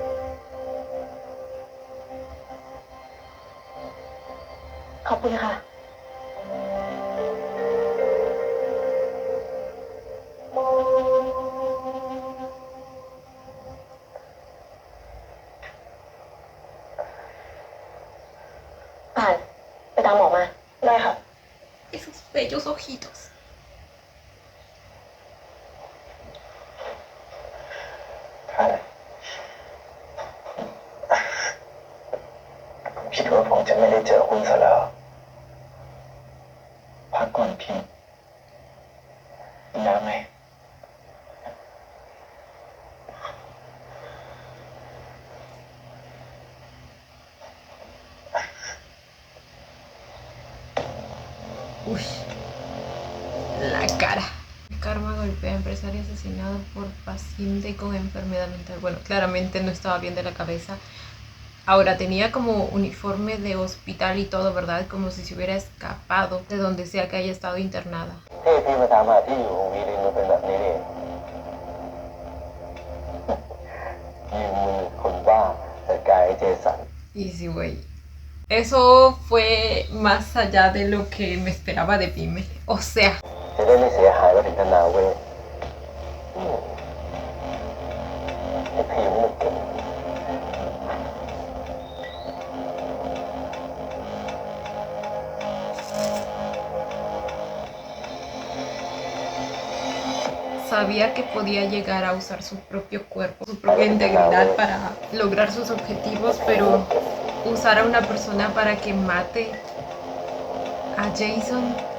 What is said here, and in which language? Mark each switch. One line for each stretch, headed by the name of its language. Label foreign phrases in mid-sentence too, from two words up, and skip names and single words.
Thai: ขอบคุณค่ะ อ่านไปตามหมอมา ได้ค่ะ
Spanish: Esos bellos ojitos.
Thai: ผมคิดว่าผมจะไม่ได้เจอคุณซะแล้วพักก่อนพิมพ์น้ำไหม
Spanish: Uy, la cara. Karma golpea a empresario asesinado por paciente con enfermedad mental. Bueno, claramente no estaba bien de la cabeza. Ahora tenía como uniforme de hospital y todo, ¿verdad? Como si se hubiera escapado de donde sea que haya estado internada.
Thai: พี่มาถามหาที่อยู่ของวีลินมันเป็นแบบนี้นี่ยืมมือคนบ้าจัดการไอ้เจสัน
Spanish: Y sí, güey. Eso fue más allá de lo que me esperaba de Pime. O sea,
Thai: จะได้ไม่เสียหายมาถึงธนาเวทไอ้พิมพ์มันเก่ง
Spanish: sabía que podía llegar a usar su propio cuerpo, su propia integridad para lograr sus objetivos, pero usar a una persona para que mate a Jason.